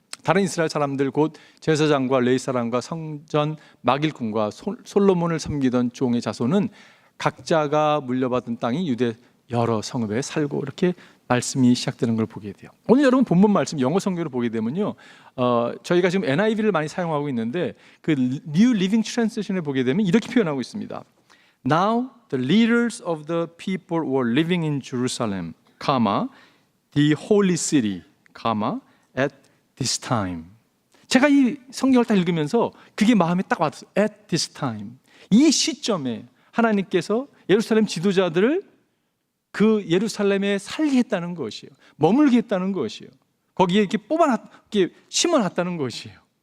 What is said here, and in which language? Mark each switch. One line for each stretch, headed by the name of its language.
Korean: 다른 이스라엘 사람들 곧 제사장과 레위 사람과 성전 막일꾼과 솔로몬을 섬기던 종의 자손은 각자가 물려받은 땅이 유대 여러 성읍에 살고, 이렇게 말씀이 시작되는 걸 보게 돼요. 오늘 여러분 본문 말씀 영어 성경을 보게 되면요, 저희가 지금 NIV를 많이 사용하고 있는데 그 New Living Translation을 보게 되면 이렇게 표현하고 있습니다.
English: Now the leaders of the people were living in Jerusalem, the holy city, at this time.
Korean: 제가 이 성경을 딱 읽으면서 그게 마음에 딱 왔어요.
English: At this time.
Korean: 이 시점에 하나님께서 예루살렘 지도자들을 그 예루살렘에 살게 했다는 것이에요. 머물게 했다는 것이에요. 거기에 이렇게 이렇게 심어놨다는 것이에요.